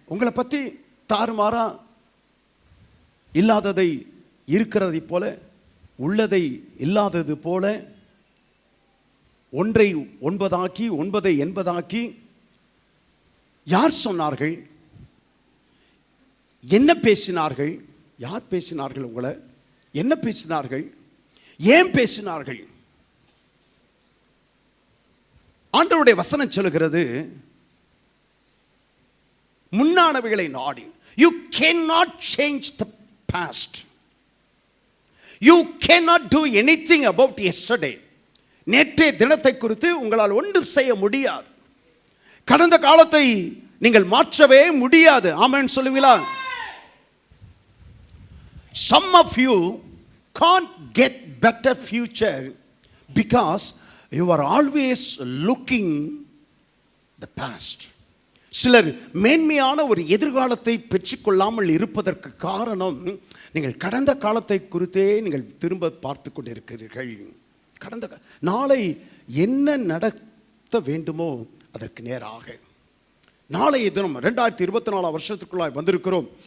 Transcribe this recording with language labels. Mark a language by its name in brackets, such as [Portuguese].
[Tamil] உங்களை பற்றி தாறுமாறா இல்லாததை இருக்கிறதை போல, உள்ளதை இல்லாதது போல, ஒன்றை ஒன்பதாக்கி ஒன்பதை எண்பதாக்கி யார் சொன்னார்கள், என்ன பேசினார்கள்? யார் பேசினார்கள்? உங்களை என்ன பேசினார்கள், ஏன் பேசினார்கள்? ஆண்டவருடைய வசனம் சொல்லுகிறது, முன்னானவைகளை நாடி. [English] You cannot change the past. You cannot do anything about yesterday. [Tamil] நேற்றைய தினத்தை குறித்து உங்களால் ஒன்றும் செய்ய முடியாது. கடந்த காலத்தை நீங்கள் மாற்றவே முடியாது. ஆமென் சொல்லுவீங்களா? [English] Some of you can't get better future because you are always looking the past. [Tamil] சிலர் மேன்மையான ஒரு எதிர்காலத்தை பெற்றுக்கொள்ளாமல் இருப்பதற்கு காரணம், நீங்கள் கடந்த காலத்தை குறித்தே நீங்கள் திரும்ப பார்த்து கொண்டிருக்கிறீர்கள். கடந்த நாளை என்ன நடத்த வேண்டுமோ அதற்கு நேராக, நாளைய தினம் 2024 வருஷத்துக்குள்ளாய் வந்திருக்கிறோம்.